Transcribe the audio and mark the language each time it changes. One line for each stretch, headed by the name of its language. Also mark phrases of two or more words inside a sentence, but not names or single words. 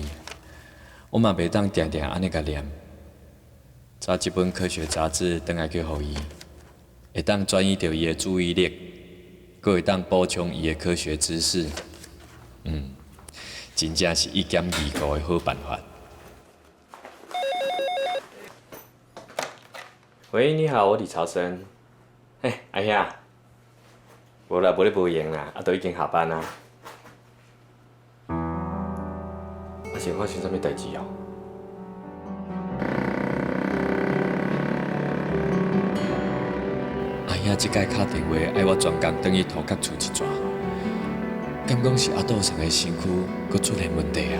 Min Nan Chinese: 我嘛袂当定定安尼甲念。找一本科学杂志转来去互伊，会当转移到伊的注意力，阁会当补充伊的科学知识。真正是一兼二顾的好办法。喂，你好，我李朝生。嘿，阿兄，无啦，无咧无闲啦，都已经下班啦。是发生啥物代志哦？阿兄即摆打电话爱我专工转去涂甲厝一逝，敢讲是阿杜上的身躯佫出现问题啊？